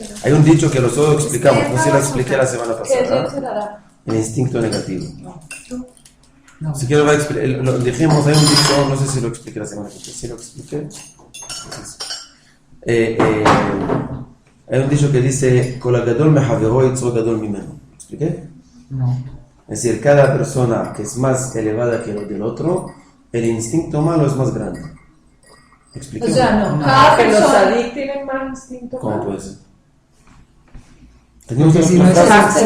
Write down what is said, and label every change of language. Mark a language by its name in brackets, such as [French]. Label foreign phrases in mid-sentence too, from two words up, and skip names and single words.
[Spanish] Hay un dicho que nosotros explicamos, no sé si lo expliqué la semana ¿Qué es pasada, Yetzirah? el instinto negativo. No. Si quiero lo dijimos, hay un dicho, no sé si lo expliqué la semana pasada, si lo expliqué. Hay un dicho que dice, [Hebrew] כל הגדול מחברו יצרו גדול ממנו. [Spanish] ¿Lo expliqué? No. Es decir, cada persona que es más elevada que lo del otro, el instinto malo es más grande. ¿Expliqué? O sea, no, No, cada que los persona. sadik tienen más instinto. ¿Cómo puede ser? Tenemos Porque si una no, frase,